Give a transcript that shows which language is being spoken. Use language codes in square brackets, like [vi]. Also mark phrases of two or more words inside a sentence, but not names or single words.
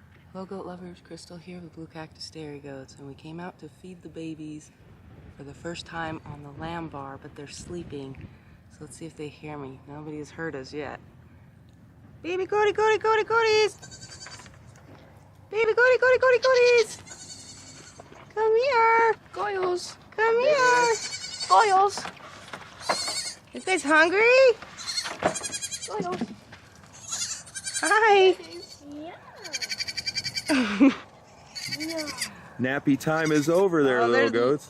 [en] Hello goat lovers, Crystal here with Blue Cactus Dairy Goats, and we came out to feed the babies for the first time on the Lambar, but they're sleeping. So let's see if they hear me. Nobody has heard us yet. Baby goaty, goaty, goaty, goaties! Baby goaty, goaty, goaty, goaties! Come here! Goyles! Come here! Goyles! You guys hungry? Goyles! Hi! Nappy time is over there, little goats.